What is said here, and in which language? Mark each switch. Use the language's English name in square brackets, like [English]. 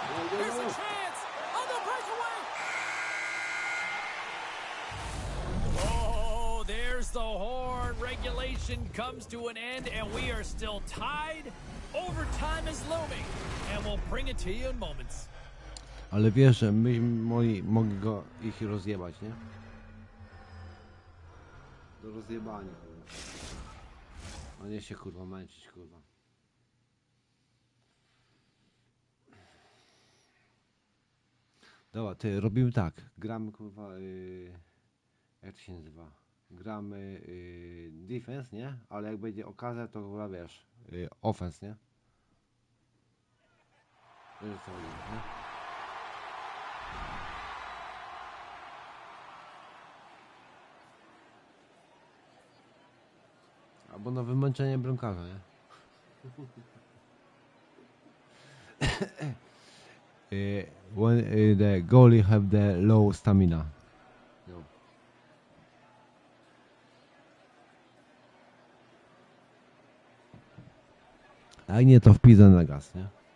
[English] Here's a chance. On the breakaway. Oh, there's the horn. Regulation comes to an end, and we are still tied. Overtime is looming, and we'll bring it to you in moments. [Polish] Ale wiesz, że my mogli ich rozjebać, nie? Do rozjebania, kurwa. A nie się, kurwa, męczyć, kurwa. Dobra, ty, robimy tak. Gramy, kurwa, jak to się nazywa? Gramy defense, nie? Ale jak będzie okazja, to kurwa, wiesz, offense, nie? To jest co chodzi, nie? Albo na wymęczenie bramkarza, nie? [English] When the goalie have the low stamina. [Polish] No. A nie, to wpizę na gaz, nie?